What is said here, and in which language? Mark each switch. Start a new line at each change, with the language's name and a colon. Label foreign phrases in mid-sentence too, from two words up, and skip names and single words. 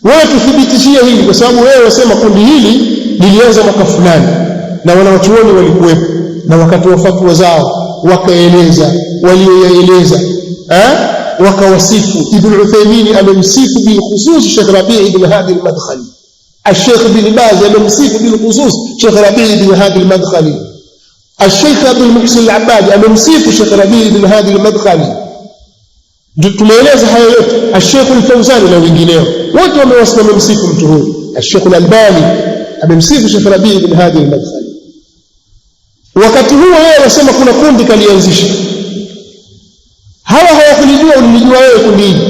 Swahili: wewe tuthibitishie hili, kwa sababu wewe wasema kundi hili lilianza mwaka fulani na wanawachuoni walikuwepo na wakatoa fatwa zao wakaeleza walioyaeleza, wakawasifu. Ibn Uthaymeen amemsifu
Arabic: بالخصوص
Swahili: Sheikh Rabi' ibn Hadi al-Madkhali, الشيخ بن باز amemsifu
Arabic: بالخصوص
Swahili: Sheikh Rabi' ibn Hadi al-Madkhali, الشيخ عبد المحسن العباد amemsifu Sheikh Rabi' ibn Hadi al-Madkhali. Tumeeleza hayo yote. Sheikh al-Fawzan na wengineo wote wamemsifu mtu huyu. Sheikh al-Albani amemsifu Sheikh Rabi' ibn Hadi al-Madkhali. Wakati huo wewe wasema kuna kundi kalianzisha, hawa hawakulijua, ulijua wewe kundi hili.